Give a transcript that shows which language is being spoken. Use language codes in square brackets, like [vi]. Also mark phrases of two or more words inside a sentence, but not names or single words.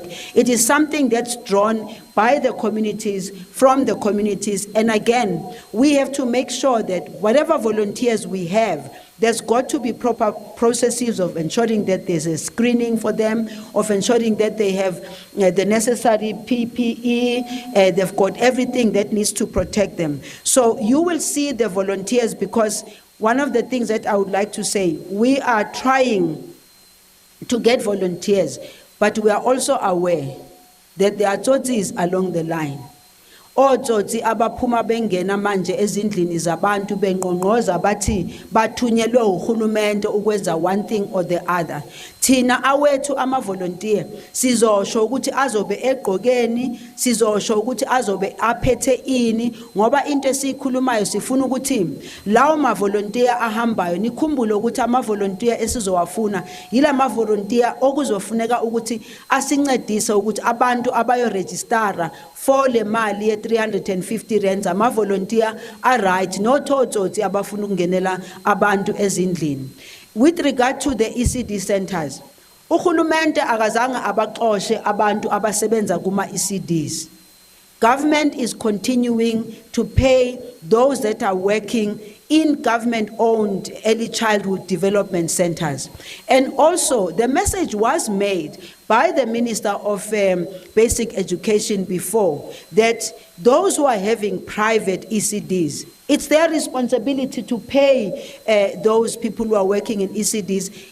[en] It is something that's drawn by the communities, from the communities, and again, we have to make sure that whatever volunteers we have, there's got to be proper processes of ensuring that there's a screening for them, of ensuring that they have the necessary PPE, they've got everything that needs to protect them. So you will see the volunteers, because one of the things that I would like to say, we are trying to get volunteers, but we are also aware that there are tsotsies along the line. [zu] Otsotsi abaphuma bengena manje ezindlini zabantu benqonqoza bathi bathunyelwe uhulumende ukwenza [en] one thing or the other. [zu] Thina awethu ama-volunteer sizosho ukuthi azobe egqokeni, sizosho ukuthi azobe aphethe ini, ngoba into esiyikhulumayo sifuna ukuthi lawo ma-volunteer ahambayo, nikhumbule ukuthi ama-volunteer esizowafuna yila ma-volunteer okuzofuneka ukuthi asincedise ukuthi abantu abayo-registara for le mali ye-350 rand, ama-volunteer are-right, no thotsotsi abafuna ukungenela abantu ezindlini. [en] With regard to the ECD centers, [zu] uhulumende akazange abaxoshe abantu abasebenza kuma-ECDs. [en] Government is continuing to pay those that are working in government-owned early childhood development centers. And also, the message was made by the Minister of Basic Education before, that those who are having private ECDs, it's their responsibility to pay those people who are working in ECDs.